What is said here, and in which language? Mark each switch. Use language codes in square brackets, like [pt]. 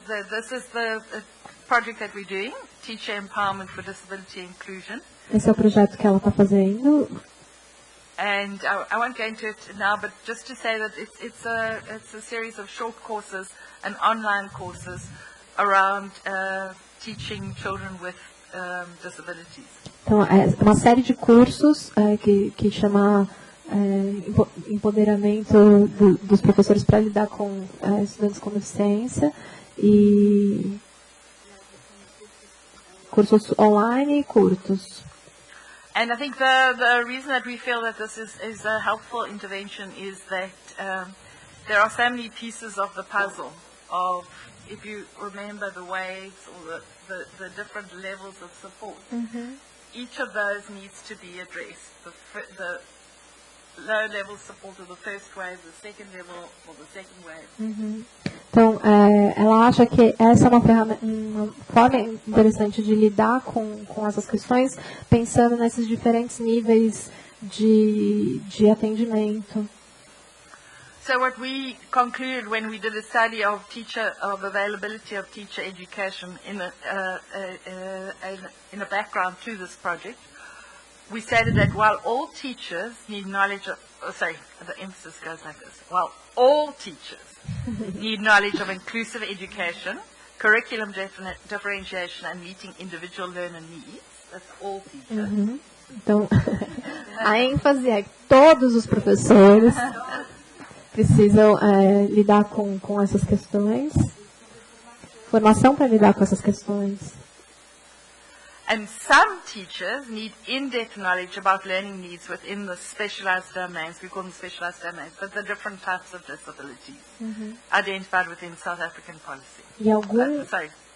[en] This is the project that we're doing, Teacher Empowerment for Disability Inclusion. [pt] Esse é o projeto que ela está fazendo. [en] And I won't go into it now, but just to say that it's a series of short courses and online courses around teaching children with disabilities. [pt] Então, é uma série de cursos que chama empoderamento dos professores para lidar com estudantes com deficiência e cursos online e curtos. [en] And I think the reason that we feel that this is a helpful intervention is that there are so many pieces of the puzzle of, if you remember the waves or the different levels of support, each of those needs to be addressed. The low level support of the first wave, the second level or the second wave. [pt] Então, ela acha que essa é uma forma interessante de lidar com essas questões, pensando nesses diferentes níveis de atendimento. [en] So what we concluded when we did a study of availability of teacher education in a background to this project, we stated that while all teachers need knowledge of, the emphasis goes like this, while all teachers need knowledge of inclusive education, curriculum differentiation and meeting individual learner needs, that's all teachers. [pt] Então, a ênfase é que todos os professores precisam lidar com essas questões, formação para lidar com essas questões. [en] And some teachers need in-depth knowledge about learning needs within the specialized domains, we call them specialized domains, but the different types of disabilities identified within South African policy.